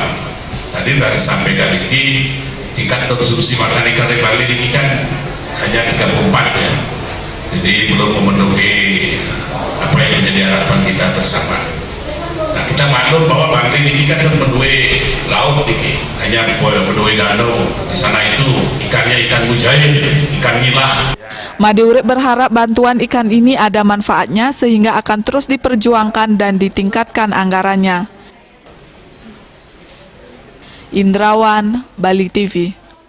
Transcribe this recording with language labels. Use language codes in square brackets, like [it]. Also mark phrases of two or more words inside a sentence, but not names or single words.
[id] Tadi disampaikan niki tingkat konsumsi makan ikan di Bali niki kan hanya 34 ya, jadi belum memenuhi apa yang menjadi harapan kita bersama. Nah, kita maklum bahwa Bali niki kan memenuhi laut niki, hanya memenuhi danau. Di sana itu ikannya ikan mujair, ikan nila. Made Urip berharap bantuan ikan ini ada manfaatnya sehingga akan terus diperjuangkan dan ditingkatkan anggarannya. Indrawan, Bali TV.